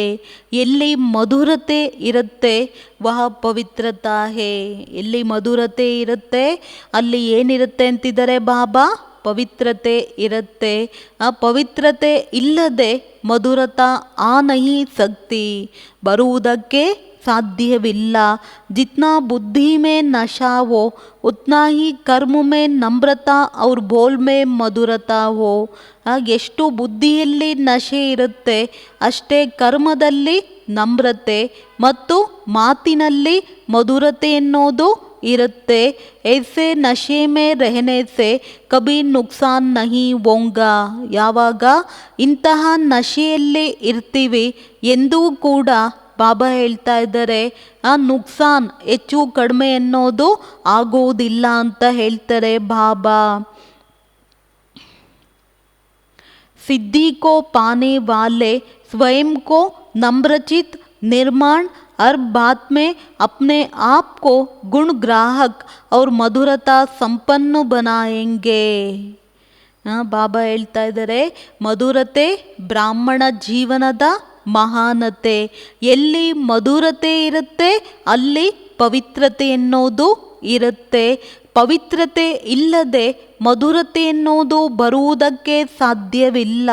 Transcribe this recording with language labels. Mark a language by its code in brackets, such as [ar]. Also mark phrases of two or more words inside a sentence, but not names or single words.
[kn] ಎಲ್ಲಿ ಮಧುರತೆ ಇರುತ್ತೆ [hi] वह पवित्रता है. [kn] ಎಲ್ಲಿ ಮಧುರತೆ ಇರುತ್ತೆ ಅಲ್ಲಿ ಏನಿರುತ್ತೆ ಅಂತಿದ್ದಾರೆ ಬಾಬಾ? ಪವಿತ್ರತೆ ಇರುತ್ತೆ. ಆ ಪವಿತ್ರತೆ ಇಲ್ಲದೆ [hi] मधुरता आ नहीं सकती, [kn] ಬರುವುದಕ್ಕೆ ಸಾಧ್ಯವಿಲ್ಲ. [hi] जितना बुद्धि में नशा हो उतना ही कर्म में नम्रता और बोल में मधुरता हो. [kn] ಎಷ್ಟು ಬುದ್ಧಿಯಲ್ಲಿ ನಶೆ ಇರುತ್ತೆ ಅಷ್ಟೇ ಕರ್ಮದಲ್ಲಿ ನಮ್ರತೆ ಮತ್ತು ಮಾತಿನಲ್ಲಿ ಮಧುರತೆ ಎನ್ನುವುದು ಇರುತ್ತೆ. [hi] ऐसे नशे में रहने से कभी नुकसान नहीं होगा. [kn] ಯಾವಾಗ ಇಂತಹ ನಶೆಯಲ್ಲಿ ಇರ್ತೀವಿ ಎಂದೂ ಕೂಡ ಬಾಬಾ ಹೇಳ್ತಾ ಇದ್ದಾರೆ ನುಕ್ಸಾನ್ ಹೆಚ್ಚು ಕಡಿಮೆ ಅನ್ನೋದು ಆಗೋದಿಲ್ಲ ಅಂತ ಹೇಳ್ತಾರೆ ಬಾಬಾ. [hi] सिद्धि को पाने वाले स्वयं को नम्रचित निर्माण हर बात में अपने आप को गुण ग्राहक और मधुरता संपन्न बनाएंगे. [kn] ಬಾಬಾ ಹೇಳ್ತಾ ಇದ್ದಾರೆ ಮಧುರತೆ ಬ್ರಾಹ್ಮಣ ಜೀವನದ ಮಹಾನತೆ. ಎಲ್ಲಿ ಮಧುರತೆ ಇರುತ್ತೆ ಅಲ್ಲಿ ಪವಿತ್ರತೆ ಎನ್ನುವುದು ಇರುತ್ತೆ. ಪವಿತ್ರತೆ ಇಲ್ಲದೆ ಮಧುರತೆ ಎನ್ನುವುದು ಬರುವುದಕ್ಕೆ ಸಾಧ್ಯವಿಲ್ಲ.